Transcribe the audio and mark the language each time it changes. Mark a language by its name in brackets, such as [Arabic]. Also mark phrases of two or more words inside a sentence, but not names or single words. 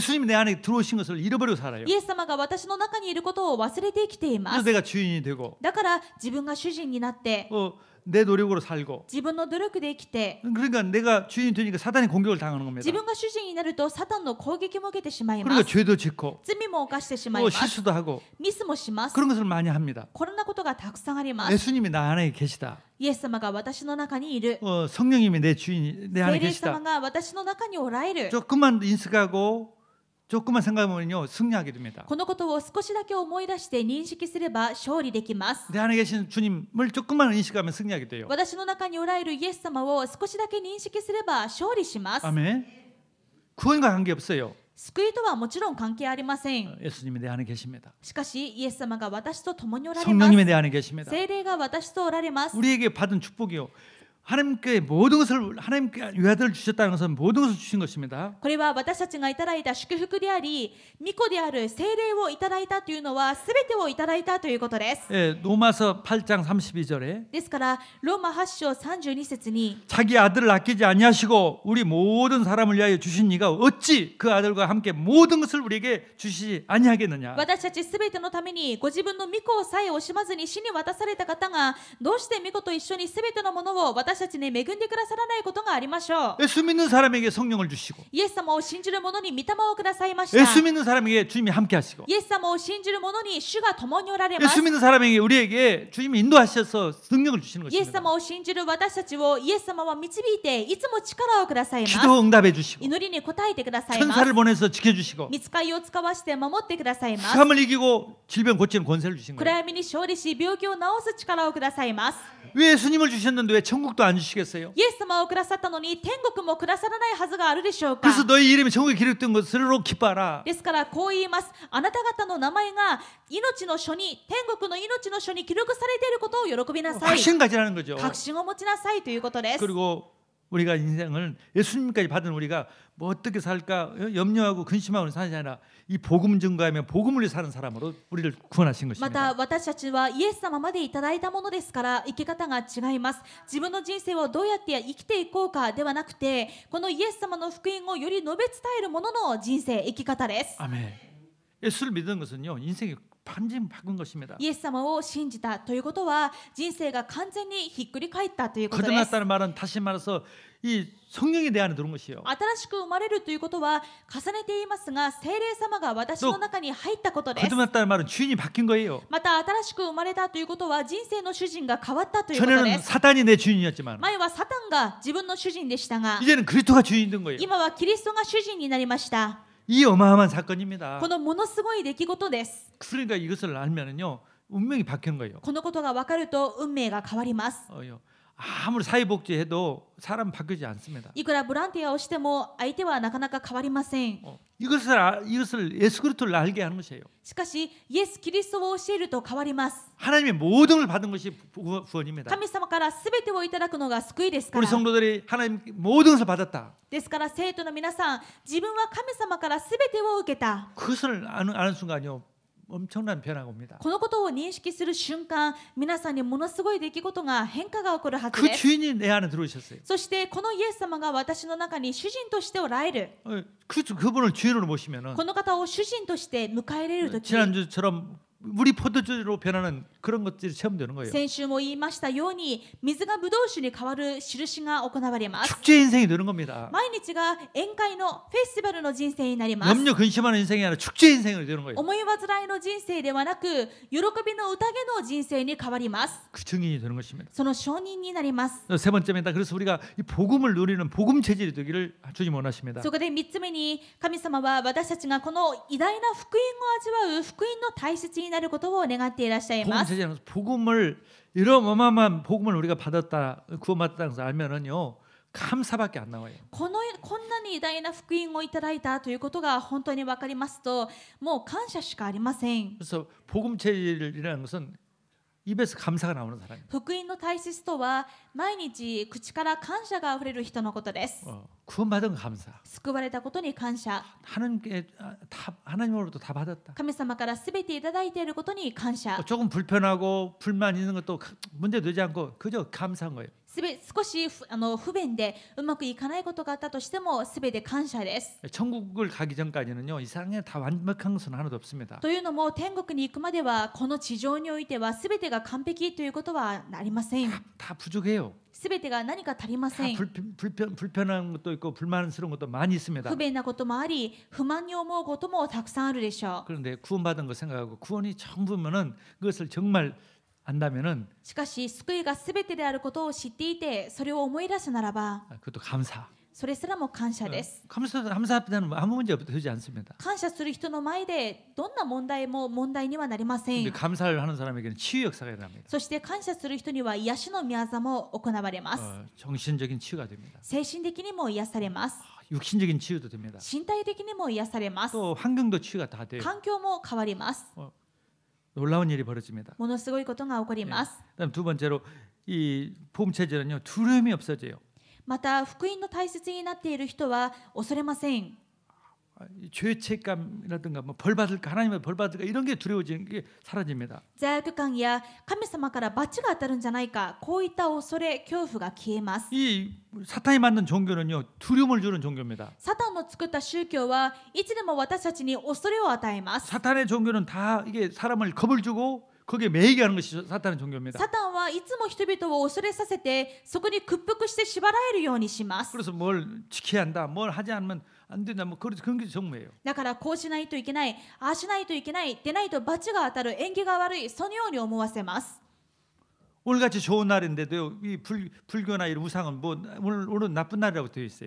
[Korean] 예수님이 내 안에 들어오신 것을 잃어버리고 살아요. [Japanese] イエス様が私の中にいることを忘れて生きていま [Korean] 그래서 [Japanese] す。 [Korean] 내가 주인이 되고 [Japanese] だから自分が主人になって [Korean] 내 노력으로 살고 [Japanese] 自分の努力で生きて [Korean] 그러니까 내가 주인이 되니까 사단이 공격을 당하는 겁니다. [Japanese] 自分が主人になるとサタンの攻撃も受けてしまいま [Korean] 그러니까 [Japanese] す。 [Korean] 죄도 짓고 [Japanese] 罪も犯してしまいます。 [Korean] 실수도 하고 [Japanese] ミスもします。 [Korean] 그런 것을 많이 합니다. [Japanese] こんなことがたくさんあります。 [Korean] 예수님이 나 안에 계시다. [Japanese] イエス様が私の中にいる。 [Korean] 성령님이 내 주인이 내 안에 [Japanese] 聖霊様 [Korean] 계시다. [Japanese] が私の中におられる。 [Korean] 조금만 인식하고 조금만 생각하면요 승리하게 됩니다. [Japanese] このことを少しだけ思い出して認識すれば勝利できます。 [Korean] 내 안에 계신 주님을 조금만 인식하면 승리하게 돼요. [Japanese] 私の中におられるイエス様を少しだけ認識すれば勝利します。 [Korean] 아멘. 구원과 관계 없어요. [Japanese] 救いとはもちろん関係ありません。 [Korean] 예수님이 내 안에 계십니다. [Japanese] しかしイエス様が私と共におられます。 [Korean] 성령님이 내 안에 계십니다. [Japanese] 聖霊が私とおられます。 [Korean] 우리에게 받은 축복이요. 하나님께 모든 것을 하나님께 유아들을 주셨다는 것은 모든 것을 주신 것입니다. [Japanese] これは私たちがいただいた祝福であり、御子である聖霊をいただいたというのはすべてをいただいたということです。 [Korean] 예, 로마서 8장 32절에 [Japanese] ですからローマ8章32節に [Korean] 자기 아들을 아끼지 아니하시고 우리 모든 사람을 위하여 주신 이가 어찌 그 아들과 함께 모든 것을 우리에게 주시지 아니하겠느냐. [Japanese] 私たちすべてのためにご自分の御子をさえ惜しまずに死に渡された方がどうして御子と一緒にすべてのものを私たちに恵んでくださらないことがありましょう。 [Korean] 예수 믿는 사람에게 성령을 주시고 [Japanese] イエス様を信じる者に御霊をくださいました。 [Korean] 예수 믿는 사람에게 주님이 함께 하시고 [Japanese] イエス様を信じる者に主が共におられます。 [Korean] 예수 믿는 사람에게 우리에게 주님이 인도하셔서 능력을 주시는 [Japanese] イエス [Korean] 것입니다. [Japanese] 様を信じる私たちをイエス様は導いていつも力をくださいます。 [Korean] 기도 응답해 주시고 [Japanese] 祈りに応えてくださいます。 [Korean] 천사를 보내서 지켜주시고 [Japanese] 御使いを使わして守ってくださいます。 [Korean] 수함을 이기고 질병 고치는 권세를 주신 [Japanese] 暗 [Korean] 거예요. [Japanese] 闇に勝利し病気を治す力をくださいます。 [Korean] 왜 예수님을 주셨는데 왜 천국도 안 주시겠어요? [Japanese] イエス様をくださったのに天国もくださらないはずがあるでしょうか。 [Korean] 그래서 너희 이름이 천국에 기록된 것으로 기뻐하라. [Japanese] ですからこう言います。あなた方の名前が命の書に、天国の命の書に記録されていることを喜びなさい。 [Korean] 확신 가지라는 거죠. [Japanese] 確信を持ちなさいということです。 [Korean] 그리고 우리가 인생을 예수님까지 받은 우리가 뭐 어떻게 살까 염려하고 근심하고 사는 게 아니라 이 복음 증거하며 복음을 위해 사는 사람으로 우리를 구원하신 [Japanese] ま [Korean] 것입니다. [Japanese] た私たちはイエス様までいただいたものですから生き方が違います。自分の人生をどうやって生きていこうかではなくて、このイエス様の福音をより述べ伝えるものの人生生き方です。 [Korean] 아멘. 예수를 믿는 것은요 인생이 반전 바꾼 것입니다. [Japanese] イエス様を信じたということは人生が完全にひっくり返ったということです。 [Korean] 거듭났다는 말은 다시 말해서 이 성령이 내 안에 들어온 것이요. [Japanese] 新しく生まれるということは重ねて言いますが聖霊様が私の中に入ったことです。 [Korean] 거듭났다는 말은 주인이 바뀐 거예요. [Japanese] また新しく生まれたということは人生の主人が変わったということ [Korean] 전에는 [Japanese] です。 [Korean] 사단이 내 주인이었지만 [Japanese] 前はサタンが自分の主人でしたが [Korean] 이제는 그리스도가 주인이 된 거예요. [Japanese] 今はキリストが主人になりました。 [Korean] 이 어마어마한 사건입니다. [Japanese] このものすごい出来事です。 [Korean] 그러니까 이것을 알면은요 운명이 바뀌는 거예요. [Japanese] このことが分かると運命が変わります。 [Korean] 아무리 사회복지해도 사람 바뀌지 않습니다. [Japanese] いくらボランティアをしても相手はなかなか変わりません。 [Korean] 이것을 예수 그리스도를 알게 하는 것이에요. [Japanese] しかしイエス・キリストを教えると変わります。 [Korean] 하나님의 모든 걸 받은 것이 구원입니다. [Japanese] 神様から全てをいただくのが救いですか [Korean] 우리 [Japanese] ら。 [Korean] 성도들이 하나님 모든 것을 받았다. [Japanese] ですから生徒の皆さん、自分は神様から全てを受けた。 [Korean] 그것을 아는 순간요 엄청난 변화가 옵니다. [Japanese] このことを認識する瞬間、皆さんにものすごい出来事が変化が起こるはず [Korean] 그 [Japanese] です。 [Korean] 주인이 내 안에 들어오셨어요. [Japanese] そしてこのイエス様が私の中に主人としておられる。 [Korean] 그분을 주인으로 모시면은 [Japanese] この方を主人として迎え入れるとき、 [Korean] 지난주처럼 물이 포도주로 변하는 그런 것들이 체험되는 거예요. [Japanese] 先週も言いましたように水がブドウ酒に変わる印が行われます。 [Korean] 축제 인생이 되는 겁니다. [Japanese] 毎日が宴会のフェスティバルの人生になります。 [Korean] 염려 근심하는 인생이 아니라 축제 인생이 되는 거예요. [Japanese] 思い煩いの人生ではなく喜びの宴の人生に変わります。 [Korean] 그 증인이 되는 것입니다. [Japanese] その証人になります。 [Korean] 세 번째입니다. 그래서 우리가 이 복음을 누리는 복음 체질이 되기를 주님 원하십니다. [Japanese] そこで3つ目に神様は私たちがこの偉大な福音を味わう福音の大切になることを願っていらっしゃい [Korean] 복음 [Japanese] ます。 [Korean] 체질은 복음을 이런 어마어마한 복음을 우리가 받았다 구원받았다는 것을 알면은요 감사밖에 안 나와요. [Japanese] こんなに偉大な福音をいただいたということが本当に分かりますと、もう感謝しかありません。 [Korean] 그래서 복음 체질이라는 것은 입에서 감사가 나오는 사람이에요. [Japanese] 福音の大切とは毎日口から感謝があふれる人のことです。 [Korean] 구원받은 감사. [Japanese] 救われたことに感謝。 [Korean] 하나님으로부터 다 받았다. [Japanese] 神様からすべていただいていることに感謝。 [Korean] 조금 불편하고 불만 있는 것도 문제되지 않고 그저 감사한 거예요. [Japanese] 少し不便でうまくいかないことがあったとしてもすべて感謝です。 [Korean] 천국을 가기 전까지는요 이 세상에 다 완벽한 것은 하나도 없습니다. [Japanese] というのも天国に行くまではこの地上においてはすべてが完璧ということはありません。 [Korean] 다 부족해요. [Japanese] すべてが何か足りません。 [Korean] 불편한 것도 있고 불만스러운 것도 많이 있습니다. [Japanese] 不便なこともあり不満に思うこともたくさんあるでしょう。 [Korean] 그런데 구원받은 거 생각하고 구원이 전부면은 그것을 정말 안다면은 [Japanese] しかし救いがすべてであることを知っていてそれを思い出すならば [Korean] 그것도 감사. [Japanese] それすらも感謝です。 [Korean] 감사 앞에는 아무 문제 되지 않습니다. [Japanese] 感謝する人の前でどんな問題も問題にはなりませ [Korean] 근데 [Japanese] ん。 [Korean] 감사를 하는 사람에게는 치유 역사가 일어납니다. [Japanese] そして感謝する人には癒しの御業も行われます。 [Korean] 정신적인 치유가 됩니다. [Japanese] 精神的にも癒されます。 [Korean] 육신적인 치유도 됩니다. [Japanese] 身体的にも癒されます。 [Korean] 또 환경도 치유가 다 돼요. [Japanese] 環境も変わります。 [Korean] 놀라운 일이 벌어집니다. [Japanese] ものすごいことが起こります。 [Korean] 그다음 두 번째로 이 복음 체질은요 두려움이 없어져요. [Japanese] また福音の大切になっている人は恐れません。 [Korean] 죄책감이라든가 뭐 벌 받을까 하나님의 벌 받을까 이런 게 두려워지는 게 사라집니다. [Japanese] 罪悪感や神様から罰が当たるんじゃないか、こういった恐れ恐怖が消えます。 [Korean] 이 사탄이 만든 종교는요 두려움을 주는 종교입니다. [Japanese] サタンの作った宗教はいつでも私たちに恐れを与えます。 [Korean] 사탄의 종교는 다 이게 사람을 겁을 주고 거기에 매이게 하는 것이 사탄의 종교입니다. [Japanese] サタンはいつも人々を恐れさせてそこに屈服して縛られるようにします。 [Korean] 그래서 뭘 지켜야 한다, 뭘 하지 않으면 안 된다, 뭐 그런 게 정무예요. [Japanese] だからこうしないといけない、ああしないといけない、でないと罰が当たる、縁起が悪い、そのように思わせます。 [Korean] 오늘같이 좋은 날인데도 이 불교나 이런 우상은 뭐 오늘 나쁜 날이라고 되어 있어요.